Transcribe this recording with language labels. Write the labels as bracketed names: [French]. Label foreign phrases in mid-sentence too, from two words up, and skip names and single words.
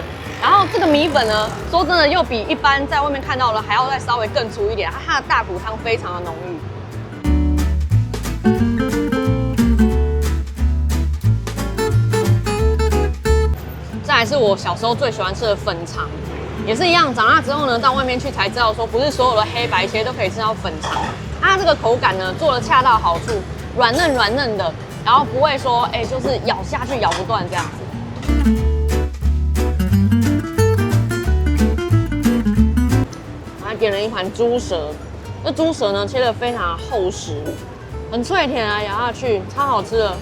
[Chinese] 然後這個米粉呢，說真的又比一般在外面看到的還要再稍微更粗一點，它的大骨湯非常的濃郁。再來是我小時候最喜歡吃的粉腸。也是一樣，長大之後呢，到外面去才知道說，不是所有的黑白切都可以吃到粉腸。它這個口感呢，做得恰到好處，軟嫩的，然後不會說，就是咬下去咬不斷這樣子。我還點了一盤豬舌，這豬舌呢切得非常厚實，很脆甜啊，咬下去超好吃的。